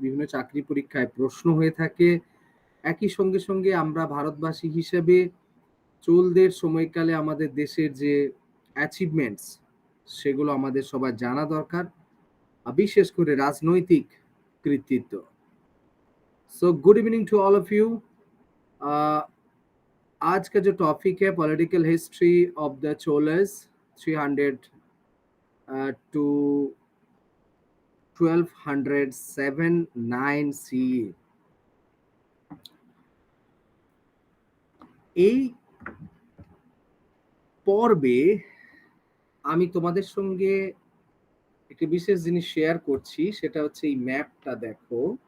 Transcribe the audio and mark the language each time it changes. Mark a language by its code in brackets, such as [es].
[bn] বিভিন্ন চাকরি পরীক্ষায় প্রশ্ন হয়ে থাকে। একই সঙ্গে সঙ্গে আমরা ভারতবাসী হিসেবে চোলদের সময়কালে আমাদের দেশের যে অ্যাচিভমেন্টস সেগুলো আমাদের সবার জানা দরকার, বিশেষ করে রাজনৈতিক কৃতিত্ব। [en] So good evening to all of you. [hi] आज का जो टॉपिक है [en] political history of the Cholas [hi] 300 to 1207 CE। [bn] এই পর্বে আমি তোমাদের সঙ্গে একটি বিশেষ জিনিস শেয়ার করছি, সেটা হচ্ছে এই ম্যাপটা দেখো।